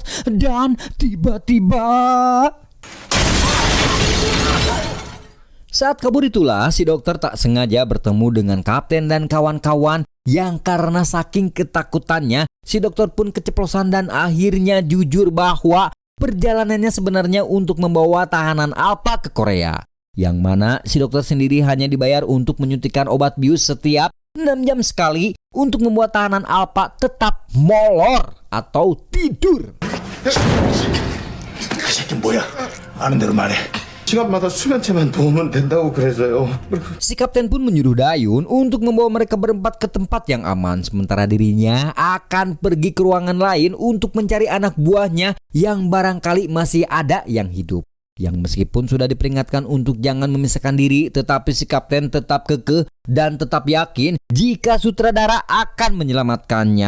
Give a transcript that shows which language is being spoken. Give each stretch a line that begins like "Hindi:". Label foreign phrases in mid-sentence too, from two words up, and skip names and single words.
Indonesian: Dan tiba-tiba saat kabur itulah si dokter tak sengaja bertemu dengan kapten dan kawan-kawan, yang karena saking ketakutannya si dokter pun keceplosan dan akhirnya jujur bahwa perjalanannya sebenarnya untuk membawa tahanan Alpa ke Korea. Yang mana si dokter sendiri hanya dibayar untuk menyuntikkan obat bius setiap 6 jam sekali untuk membuat tahanan Alpa tetap molor atau tidur.
Korean: 그 새끼 뭐야? 아는 대로 말해. 시간마다 수면체만 놓으면 된다고 그래서요.
Indonesian: Si kapten pun menyuruh Dayun untuk membawa mereka berempat ke tempat yang aman, sementara dirinya akan pergi ke ruangan lain untuk mencari anak buahnya yang barangkali masih ada yang hidup. Yang meskipun sudah diperingatkan untuk jangan memisahkan diri, tetapi si kapten tetap kekeh dan tetap yakin jika sutradara akan menyelamatkannya.